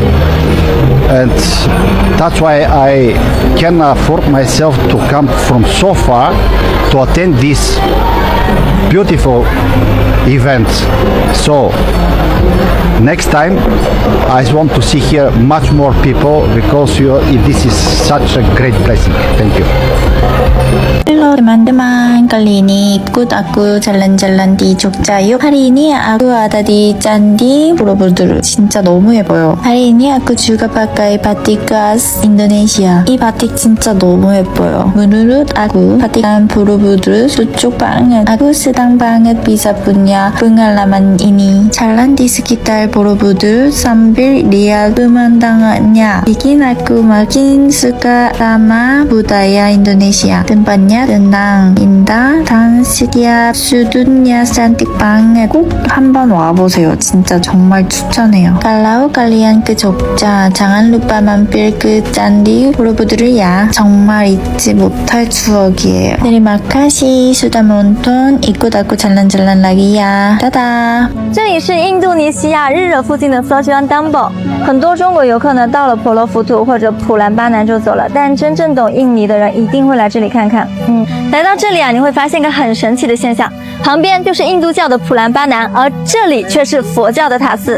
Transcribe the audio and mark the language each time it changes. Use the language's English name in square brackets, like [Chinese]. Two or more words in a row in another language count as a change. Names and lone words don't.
[English] And that's why I can afford myself to come from so far to attend this beautiful event. So next time I want to see here much more people because this is such a great blessing. Thank you. [Indonesian] Hello Halo teman-teman, kali ini ikut aku jalan-jalan di Jogja yuk. Hari ini aku ada di Candi Borobudur. [Korean] 진짜 너무 예뻐요. [Indonesian] hari ini aku juga pakai batik khas Indonesia. [Korean] 이 batik 진짜 너무 예뻐요. [Indonesian] menurut aku, batikan Borobudur cocok banget. Aku senang banget bisa punya pengalaman ini. Jalan di sekitar Borobudur sambil lihat pemandangannya bikin aku makin suka sama budaya Indonesia. Tempatnya tenang, indah, dan setiap sudutnya cantik banget. [Korean] 꼭 한번 와보세요. 진짜 정말 추천해요. [Indonesian] Kalau kalian ke Jogja, jangan lupa mampir ke Candi Borobudur ya. [Korean] 정말 잊지 못할 추억이에요. [Indonesian] Terima kasih sudah menonton. Ikut aku jalan-jalan lagi ya. Dadah. [Chinese] 这里是印度尼西亚日惹附近的色居安丹堡，很多中国游客呢到了婆罗浮屠或者普兰巴南就走了，但真正懂印尼的人一定会来这里看看。来到这里啊，你会发现个很神奇的现象，旁边就是印度教的普兰巴南，而这里却是佛教的塔寺。